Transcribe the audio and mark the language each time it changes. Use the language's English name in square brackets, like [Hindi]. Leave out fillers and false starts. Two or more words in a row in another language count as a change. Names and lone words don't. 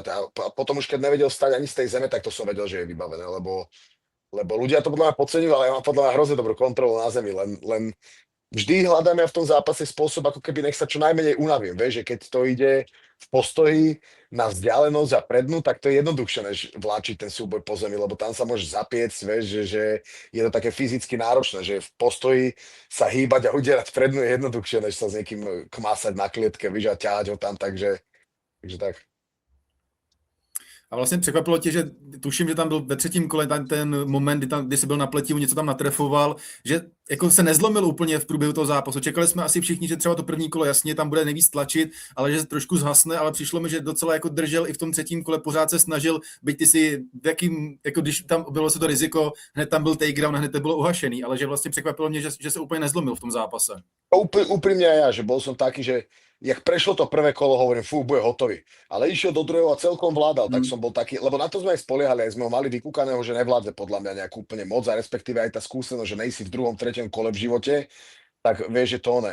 [Slovak] A potom už keď nevedel stať ani z tej zeme, tak to som vedel, že je vybavené, lebo ľudia to podľa mňa podceňujú, ale ja mám podľa mňa hrozne dobrú kontrolu na zemi, len vždy hľadám ja v tom zápase spôsob, ako keby nech sa čo najmenej unavím, vieš, že keď to ide v postoji na vzdialenosť a prednú, tak to je jednoduchšie, než vláčiť ten súboj po zemi, lebo tam sa môžeš zapiecť, vieš, že je to také fyzicky náročné, že v postoji sa hýbať a udierať prednú je jednoduchšie, než sa s niekým kmásať na klietke, vieš, a ťahať ho tam, takže tak. [Czech] A vlastně překvapilo tě, že tuším, že tam byl ve třetím kole ten moment, kdy jsi byl na pletivu, něco tam natrefoval, že jako se nezlomil úplně v průběhu toho zápasu. Čekali jsme asi všichni, že třeba to první kolo jasně tam bude nejvíc tlačit, ale že se trošku zhasne, ale přišlo mi, že docela jako držel i v tom třetím kole, pořád se snažil, byť ty si jako když tam bylo se to riziko, hned tam byl takedown, hned to bylo uhašený, ale že vlastně překvapilo mě, že se úplně nezlomil v tom zápase. [Slovak] Úprimne aj ja, že bol som taký, že jak prešlo to prvé kolo, hovorím, bude hotový. Ale išiel do druhého a celkom vládal, tak som bol taký, lebo na to sme aj spoliehali, aj sme ho mali vykúkaného, že nevládze podľa mňa nejakú úplne moc a respektíve aj tá skúsenosť, že nejsi v druhom, treťom kole v živote, tak vieš, že to ne.